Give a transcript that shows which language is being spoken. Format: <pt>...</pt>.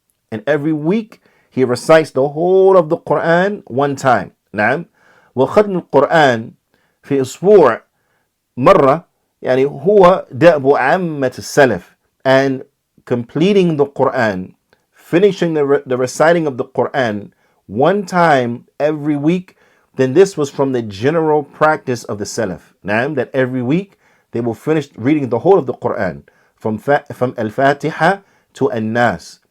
<en>And every week he recites the whole of the Qur'an one time.</en> <ar>نعم. وختم القرآن في أسبوع مرة, يعني هو دأب عامة السلف.</ar> <en>And completing the Qur'an, finishing the reciting of the Qur'an one time every week, then this was from the general practice of the Salaf. Naam, that every week they will finish reading the whole of the Qur'an from Al-Fatiha to An-Nas.</en>